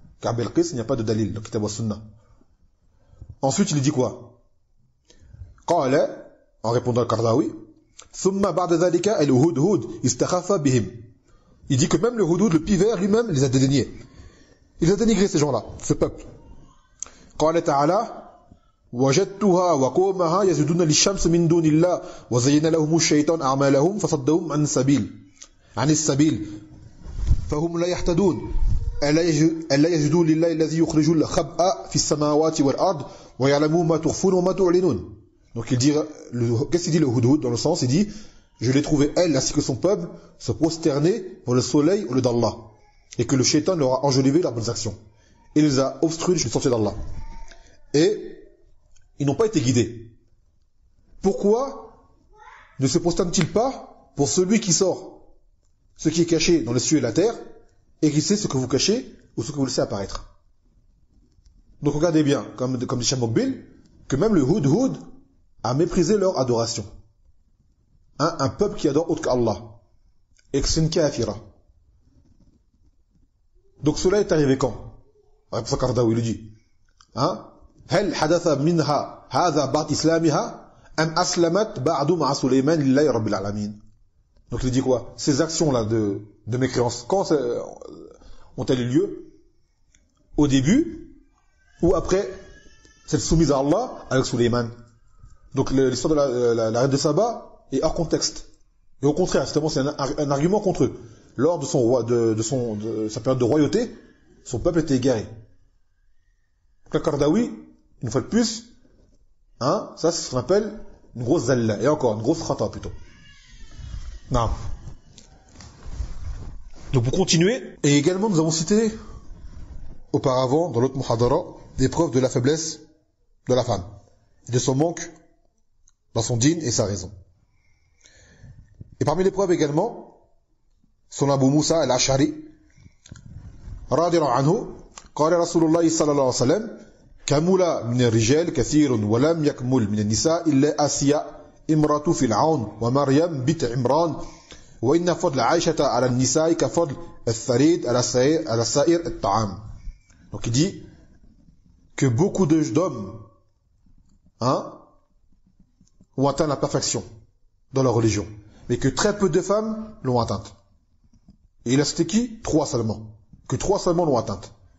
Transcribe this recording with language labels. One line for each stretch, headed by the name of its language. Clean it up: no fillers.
French: Car Bilqis, il n'y a pas de dalil, le kitab wa sunnah. Ensuite, il dit quoi?
Arabic: Qala,
French: en répondant à Kardawi,
Arabic: Thumma ba'da dhalika al-hudhud istakhafa bihim.
French: Il dit que même le hudhud, le pivert lui-même, les a dédaignés. Il a dénigré ces gens-là, ce peuple.
Arabic: Qala ta'ala, وجدتها وقومها يسجدون للشمس من دون الله وزين لهم الشيطان أعمالهم فصدهم عن السبيل فهم لا يهتدون ألا يسجدوا لله الذي يخرج الخبأ في السماوات والأرض ويعلموا ما تخفون وما تعلنون.
French: Donc il dit, qu'est-ce qu'il dit le hudhud dans le sens? Il dit, je l'ai trouvé elle ainsi que son peuple se prosterner pour le soleil au lieu d'Allah et que le shaitan leur a enjolivé leurs bonnes actions. Il les a obstrués du sentier d'Allah. Et ils n'ont pas été guidés. Pourquoi ne se prosternent-ils pas pour celui qui sort ce qui est caché dans les cieux et la terre et qui sait ce que vous cachez ou ce que vous laissez apparaître? Donc regardez bien, comme dit Cheikh Moukbil, que même le hudhud a méprisé leur adoration. Un peuple qui adore autre qu'Allah et que c'est une kafira. Donc cela est arrivé quand? Pour Kardawi le dit.
Arabic: هل حدث منها هذا بعد إسلامها أم أسلمت بعد مع سليمان لله رب العالمين.
French: Donc il dit quoi? Ces actions-là de mécréance, quand ont-elles eu lieu? Au début ou après cette soumise à Allah avec Suleiman? Donc l'histoire de la reine de Saba est hors contexte. Et au contraire, justement, c'est un argument contre eux. Lors de sa période de royauté, son peuple était égaré. Donc la Kardawi, une fois de plus, ça c'est ce qu'on appelle une grosse zalla, et encore une grosse khata plutôt. Non. Donc pour continuer, et également nous avons cité auparavant dans l'autre muhadara des preuves de la faiblesse de la femme, de son manque dans son dîn et sa raison. Et parmi les preuves également, son
Arabic: Abu Musa al-Ash'ari radiyallahu anhu, qala Rasulullah sallallahu alayhi wa sallam, كمل من الرجال كثير ولم يكمل من النساء إلا آسيا امرأة فرعون ومريم بنت عمران وإن فضل عائشة على النساء كفضل الثريد على سائر الطعام.
French: Donc il dit que beaucoup d'hommes ont atteint la perfection dans leur religion, mais que très peu de femmes l'ont atteinte. Et il a cité qui? 3 seulement. Que 3 seulement l'ont atteinte.